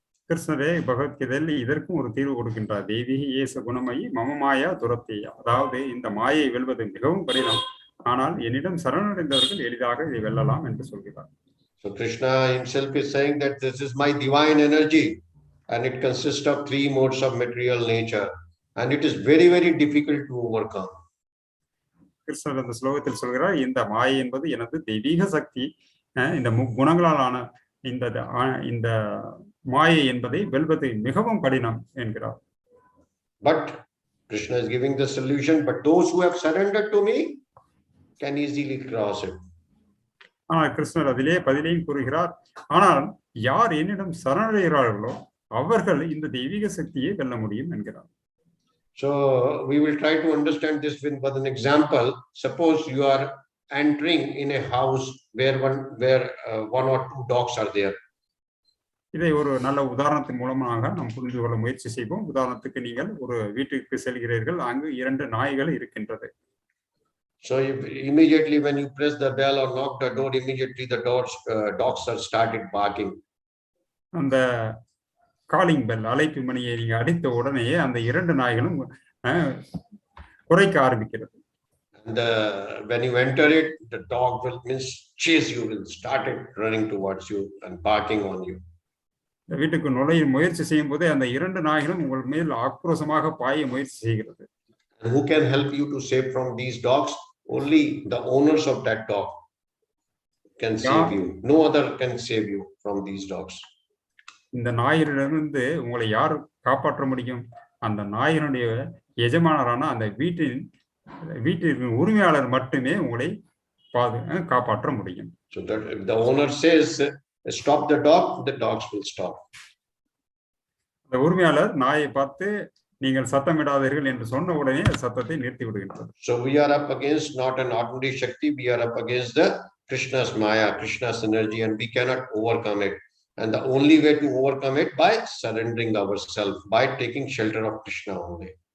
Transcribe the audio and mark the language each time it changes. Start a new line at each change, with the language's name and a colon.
Tamil: கிருஷ்ணரே பகவத்கீதையில் இதற்கும் ஒரு தீர்வு கொடுக்கின்றார்.
Sanskrit: தேவி ஏச குணமயி மம மாயா துரத்தியா,
Tamil: அதாவது இந்த மாயை வெல்வது மிகவும் கடினம், ஆனால் என்னிடம் சரணடைந்தவர்கள் எளிதாக இதை வெல்லலாம் என்று சொல்கிறார்.
English: So Krishna himself is saying that this is my divine energy and it consists of 3 modes of material nature and it is very, very difficult to overcome.
Tamil: கிருஷ்ணர் இந்த ஸ்லோகத்தில் சொல்கிறார், இந்த மாயை என்பது எனது தெய்வீக சக்தி, இந்த குணங்களாலான இந்த மாயை என்பதை வெல்வது மிகவும் கடினம் என்கிறார்.
English: But Krishna is giving the solution, but those who have surrendered to me can easily cross it.
Tamil: கிருஷ்ணர் அதிலே பதிலையும் கூறுகிறார், ஆனால் யார் என்னிடம் சரணடைகிறார்களோ அவர்கள் இந்த தெய்வீக சக்தியை வெல்ல முடியும் என்கிறார்.
English: So we will try to understand this with an example. Suppose you are entering in a house where one or two dogs are there.
Tamil: இதை ஒரு நல்ல உதாரணத்தின் மூலமாக நாம் புரிந்து கொள்ள முயற்சி செய்வோம். உதாரணத்துக்கு நீங்கள் ஒரு வீட்டுக்கு செல்கிறீர்கள், அங்கு 2 நாய்கள் இருக்கின்றது.
English: So immediately when you press the bell or knock the door, immediately the dogs are started barking.
Tamil: அந்த காலிங் பெல், அழைப்பு மணியை நீங்க அடித்த உடனே அந்த 2 நாய்களும் குரைக்க ஆரம்பிக்கிறது.
English: And when you enter it, the dog will chase you, will start running towards you and barking on you.
Tamil: வீட்டுக்கு நுழைய முயற்சி செய்யும் போதே அந்த 2 நாய்களும் உங்கள் மேல் ஆக்ரோஷமாக பாய முயற்சி செய்கிறது.
English: And who can help you to save from these dogs? Only the owners of that dog can save you. No other can save you from these dogs.
Tamil: இந்த நாயிலிருந்து உங்களை யார் காப்பாற்ற முடியும்? அந்த நாயினுடைய எஜமானரான அந்த வீட்டின் உரிமையாளர் மட்டுமே உங்களை காப்பாற்ற முடியும்.
English: So that if the owner says stop the dog, the dogs will stop.
Tamil: அந்த உரிமையாளர் நாயை பார்த்து நீங்கள் சத்தமிடாதீர்கள் என்று சொன்ன உடனே சத்தத்தை நிறுத்தி விடுகின்றது.
English: So we are up against not an ordinary Shakti, we are up against the Krishna's Maya, Krishna's energy, and we cannot overcome it. And the only way to overcome it by surrendering ourselves, by taking shelter of Krishna only.